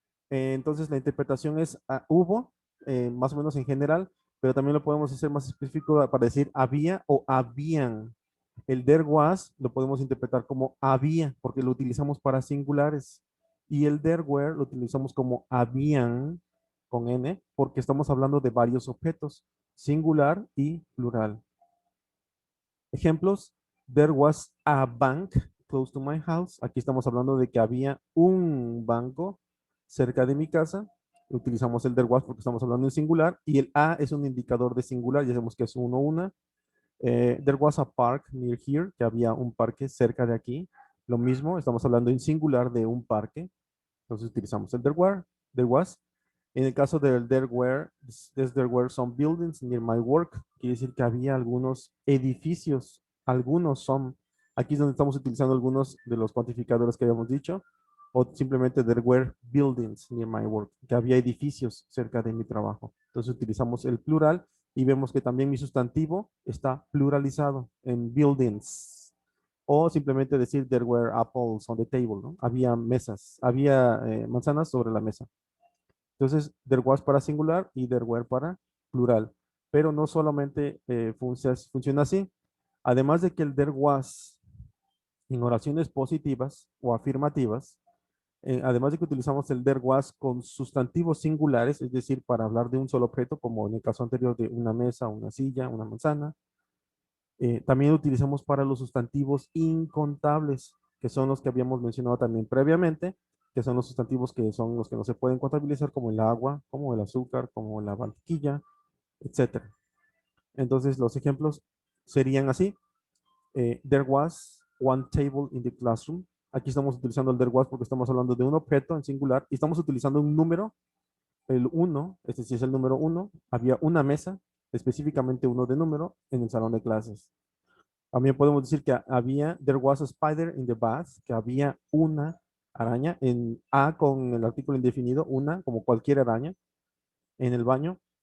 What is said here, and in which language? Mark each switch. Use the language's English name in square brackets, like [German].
[Spanish] Entonces la interpretación es hubo, más o menos en general, pero también lo podemos hacer más específico para decir había o habían. El there was lo podemos interpretar como había, porque lo utilizamos para singulares. Y el there were lo utilizamos como habían, con N, porque estamos hablando de varios objetos, singular y plural. Ejemplos, [English] there was a bank close to my house. [Spanish] Aquí estamos hablando de que había un banco cerca de mi casa. Utilizamos el there was porque estamos hablando en singular y el a es un indicador de singular, ya sabemos que es uno, una. [English] There was a park near here, [Spanish] que había un parque cerca de aquí. Lo mismo, estamos hablando en singular de un parque. Entonces utilizamos el there was. En el caso del [English] there were some buildings near my work, [Spanish] quiere decir que había algunos edificios, algunos son. Aquí es donde estamos utilizando algunos de los cuantificadores que habíamos dicho, o simplemente [English] there were buildings near my work, [Spanish] que había edificios cerca de mi trabajo. Entonces utilizamos el plural y vemos que también mi sustantivo está pluralizado en buildings. O simplemente decir [English] there were apples on the table, [Spanish] ¿no? Había mesas, había manzanas sobre la mesa. Entonces, there was para singular y there were para plural. Pero no solamente funciona así. Además de que el there was en oraciones positivas o afirmativas, además de que utilizamos el there was con sustantivos singulares, es decir, para hablar de un solo objeto, como en el caso anterior de una mesa, una silla, una manzana, también utilizamos para los sustantivos incontables, que son los que habíamos mencionado también previamente, que son los sustantivos que son los que no se pueden contabilizar, como el agua, como el azúcar, como la mantequilla, etcétera. Entonces, los ejemplos serían así. [English] There was one table in the classroom. [Spanish] Aquí estamos utilizando el there was porque estamos hablando de un objeto en singular y estamos utilizando un número, el uno, este sí es el número uno. Había una mesa, específicamente uno de número, en el salón de clases. También podemos decir que [English] there was a spider in the bath, [Spanish] que había una araña, en A con el artículo indefinido, una, como cualquier araña, en el baño.